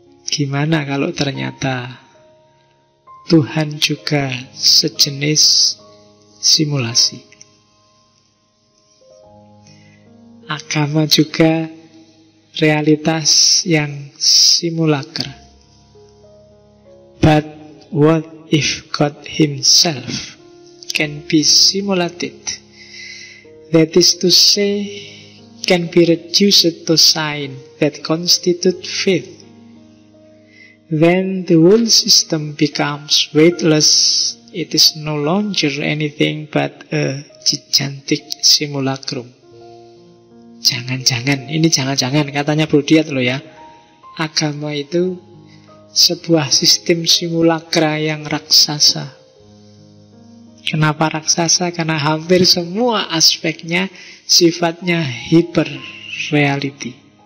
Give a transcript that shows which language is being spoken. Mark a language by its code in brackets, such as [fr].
[id] Gimana kalau ternyata Tuhan juga sejenis simulasi? Agama juga realitas yang simulacra. [en] But what if God Himself can be simulated? That is to say, can be reduced to sign that constitute faith. When the whole system becomes weightless, it is no longer anything but a gigantic simulacrum. [id] Jangan-jangan, ini jangan-jangan katanya Brodiat loh ya. Agama itu sebuah sistem simulakra yang raksasa. Kenapa raksasa? Karena hampir semua aspeknya sifatnya hyper reality.